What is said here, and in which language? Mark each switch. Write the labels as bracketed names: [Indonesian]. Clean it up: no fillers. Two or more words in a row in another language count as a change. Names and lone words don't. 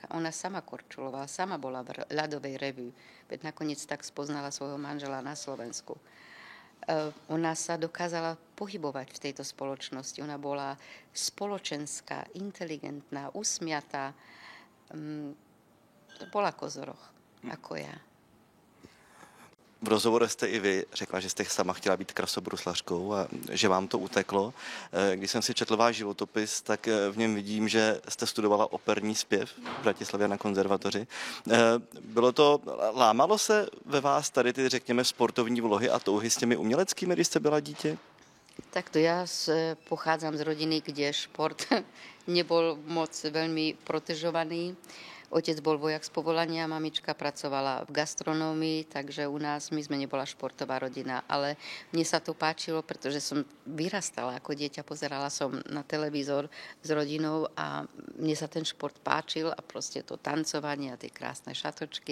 [Slovak] Ona sama korčulovala, sama bola v ľadovej revue. Veď nakoniec tak spoznala svojho manžela na Slovensku. Ona sa dokázala pohybovať v tejto spoločnosti. Ona bola spoločenská, inteligentná, usmiatá. Bola kozoroch, ako ja. [Czech] V rozhovoru jste i vy řekla, že jste sama chtěla být krasobruslařkou a že vám to uteklo. Když jsem si četl váš životopis, tak v něm vidím, že jste studovala operní zpěv v Bratislavě na konzervatoři. Lámalo se ve vás tady ty, řekněme, sportovní vlohy a touhy s těmi uměleckými, když jste byla dítě? [Slovak] Takto ja pochádzam z rodiny, kde šport nebol moc veľmi protežovaný. Otec bol vojak z povolania, mamička pracovala v gastronómii, takže u nás, my sme nebola športová rodina, ale mne sa to páčilo, pretože som vyrastala ako dieťa, pozerala som na televízor s rodinou a mne sa ten šport páčil a proste to tancovanie a tie krásne šatočky.